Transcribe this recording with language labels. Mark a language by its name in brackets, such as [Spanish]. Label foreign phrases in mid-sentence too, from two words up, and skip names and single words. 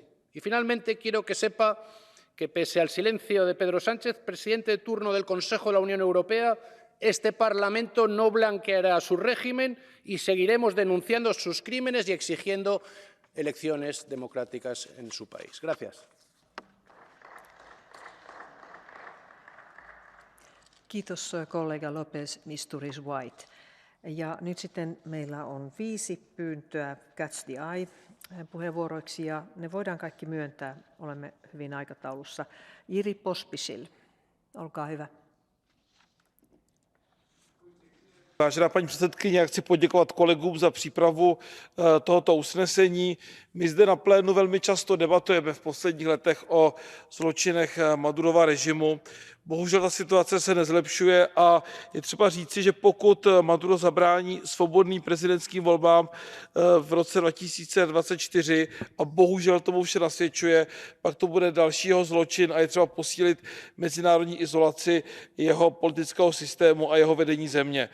[Spanish] Y finalmente quiero que sepa que pese al silencio de Pedro Sánchez, presidente de turno del Consejo de la Unión Europea, este Parlamento no blanqueará a su régimen y seguiremos denunciando sus crímenes y exigiendo elecciones democráticas en su país. Gracias. [Finnish] Kiitos kollega López Istúriz White. Ja nyt sitten meillä on 5 pyyntöä [English] Catch the Eye [Finnish] puheenvuoroiksi ja ne voidaan kaikki myöntää. Olemme hyvin aikataulussa. Jiri Pospisil, olkaa hyvä. [Czech] Vážená paní předsedkyně, já chci poděkovat kolegům za přípravu tohoto usnesení. My zde na plénu velmi často debatujeme v posledních letech o zločinech Madurova režimu. Bohužel ta situace se nezlepšuje a je třeba říci, že pokud Maduro zabrání svobodným prezidentským volbám v roce 2024 a bohužel tomu vše nasvědčuje, pak to bude další jeho zločin a je třeba posílit mezinárodní izolaci jeho politického systému a jeho vedení země.